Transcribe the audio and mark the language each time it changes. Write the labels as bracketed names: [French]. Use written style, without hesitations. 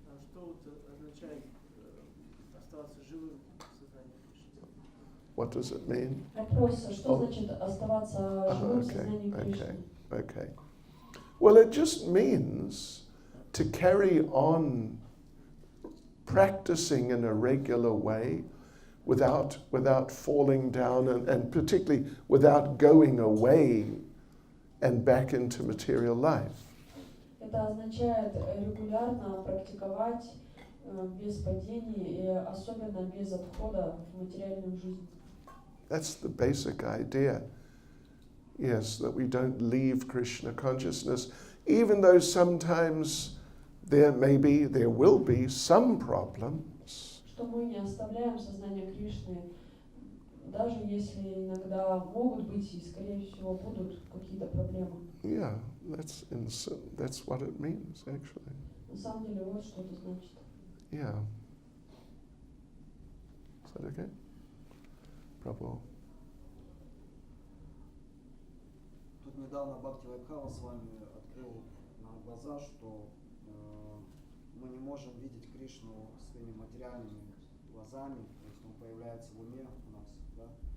[Russian] Что вот означает оставаться живым в сознании Кришны? [English] What does it mean? [Russian] Вопрос, что значит оставаться живым в сознании Кришны? [English] Okay. Well, it just means to carry on practicing in a regular way without falling down and particularly without going away and back into material life. [Russian] Это означает регулярно практиковать без падений и особенно без отхода в материальную жизнь. [English] That's the basic idea. Yes, that we don't leave Krishna consciousness, even though sometimes there will be some problems. [Russian] Что мы не оставляем сознание Кришны, даже если иногда могут быть и, скорее всего, будут какие-то проблемы. [English] Yeah, that's what it means, actually. [Russian] На самом деле, вот что это значит. [English] Yeah. Is that okay? Prabhu. [Russian] Тут недавно Бхакти Вайбхава с вами открыл нам глаза, что мы не можем видеть Кришну своими материальными глазами, то есть он появляется в уме у нас, да?